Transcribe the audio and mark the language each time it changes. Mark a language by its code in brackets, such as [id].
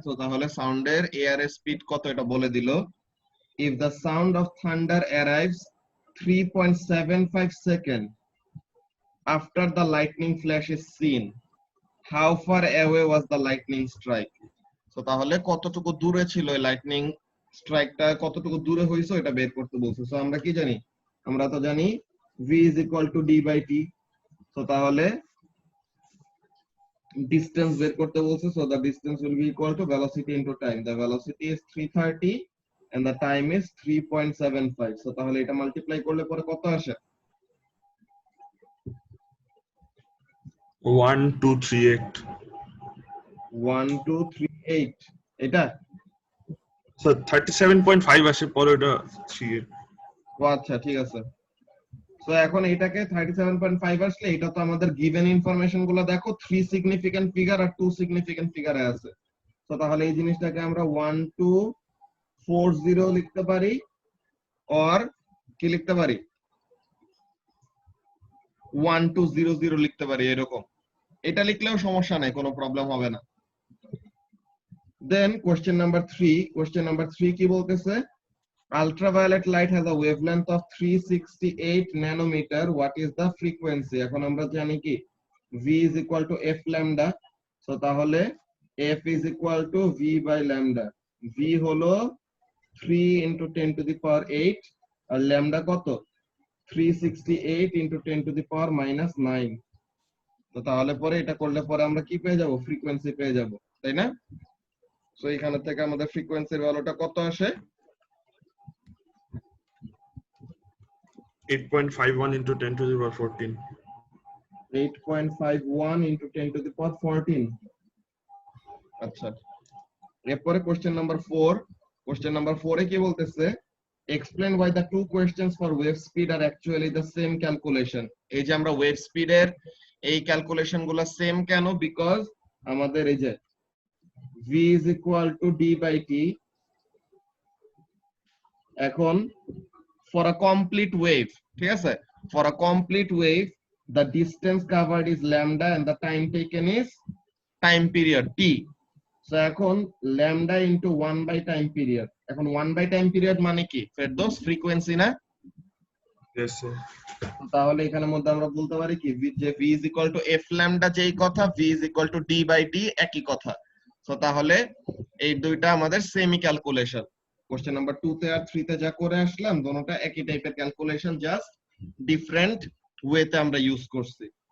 [bn] তো তাহলে সাউন্ডের এয়ার স্পিড কত এটা বলে দিল। [en] If the sound of thunder arrives 3.75 second after the lightning flash is seen, how far away was the lightning strike. [bn] তো তাহলে কতটুকু দূরে ছিল এই লাইটনিং স্ট্রাইকটা, কতটুকু দূরে হয়েছে এটা বের করতে বলছে। সো আমরা কি জানি? আমরা তো জানি [en] v is equal to d/t। [bn] তো তাহলে ডিসটেন্স বের করতে বলছে। So [en] the distance will be equal to velocity into time. The velocity is 330 and the time is 3.75. [bn] So তাহলে এটা মাল্টিপ্লাই করলে পরে কত আসে? 1238 1238। এটা স্যার 37.5 আসে, পরে ওটা 38। ও আচ্ছা, ঠিক আছে। সো এখন এটাকে 37.5 আসলে এটা তো আমাদের গিভেন ইনফরমেশন গুলো দেখো, 3 সিগনিফিকেন্ট ফিগার আর 2 সিগনিফিকেন্ট ফিগারে আছে। তো তাহলে এই জিনিসটাকে আমরা 1240 লিখতে পারি, আর কি লিখতে পারি? 1200 লিখতে পারি, এরকম। এটা লিখলেও সমস্যা নাই, কোনো প্রবলেম হবে না। দেন কোশ্চেন নাম্বার 3। কোশ্চেন নাম্বার 3 কি বলতেছে? [en] Ultraviolet light has a wavelength of 368 nanometer. What is the frequency? [bn] এখন আমরা জানি কি [en] v is equal to f lambda. So [bn] তাহলে [en] f is equal to v by lambda. v [bn] হলো [en] 3 into 10 to the power 8 [bn] আর [en] lambda [bn] কত? [en] 368 into 10 to the power minus 9। [bn] তো তাহলে পরে এটা করলে পরে আমরা কি পেয়ে যাব? ফ্রিকোয়েন্সি পেয়ে যাব, তাই না? সো এখান থেকে আমাদের ফ্রিকোয়েন্সির ভ্যালুটা কত আসে? [en] 8.51 into 10 to the power 14। 8.51 into 10 to the power 14। [bn] আচ্ছা, এরপরে কোশ্চেন নাম্বার 4। কোশ্চেন নাম্বার 4 এ কি বলতেছে? [en] Explain why the two questions for wave speed are actually the same calculation। [bn] এই যে আমরা ওয়েভ স্পিডের এই ক্যালকুলেশন গুলো সেম কেন? বিকজ আমাদের এই যে [en] v is equal to d/t, [bn] এখন [en] for a complete wave, [bn] ঠিক আছে, [en] for a complete wave the distance covered is lambda and the time taken is time period t। [bn] So এখন [en] lambda into 1 by time period। [bn] এখন 1 by time period মানে কি? Ferdous frequency না? [en] Yes sir. [bn] তাহলে এখানের মধ্যে আমরা বলতে পারি কি যে [en] v is equal to f lambda [bn] যেই কথা, [en] v is equal to d/t [bn] একই কথা। সো তাহলে এই দুইটা আমাদের সেমি ক্যালকুলেশন। কোশ্চেন নাম্বার 2 তে আর 3 তে যা করে আসলাম দুটোটা একই টাইপের ক্যালকুলেশন, জাস্ট ডিফারেন্ট ওয়েতে আমরা ইউজ করছি।